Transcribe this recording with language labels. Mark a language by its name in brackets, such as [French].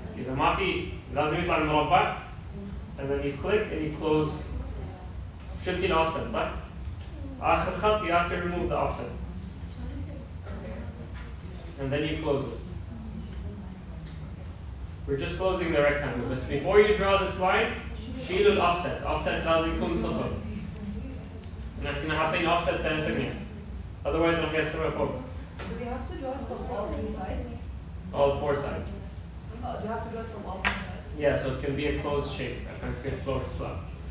[Arabic] إذا ما في لازم يطلع المربع, [English] and then you click and you close. [Arabic] شلتي [English] offset [Arabic] صح؟ آخر خط [English] you have to remove the offset. And then you close it. We're just closing the rectangle. But before you draw this line, [Arabic] شيلوا الأوفست. Offset لازم يكون صفر. نحن حاطين offset 3. [English] Otherwise [Arabic] راح يصير فوق. [English] Do we have to draw it from all 3 sides? All 4 sides. Do you have to draw it from all 4 sides? Yeah, so it can be a closed shape. [Arabic] عشان تصير [English] floor slab.